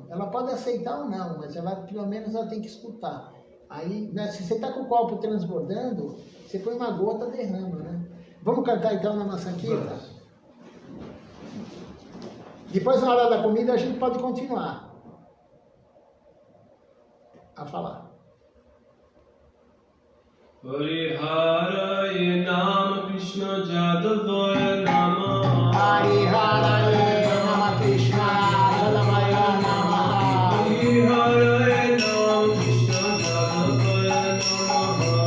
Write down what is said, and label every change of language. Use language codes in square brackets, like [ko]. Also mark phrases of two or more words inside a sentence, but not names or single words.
[pt] Ela pode aceitar ou não, mas pelo menos ela tem que escutar. Aí, né, se você está com o copo transbordando, você põe uma gota, derrama, né? Vamos cantar então na nossa quinta? Depois, na hora da comida, a gente pode continuar a falar. [sa] Hare Nama Krishna Jadavaya Nama Hare Nama Krishna Jadavaya Nama Hare Nama Krishna Jadavaya Nama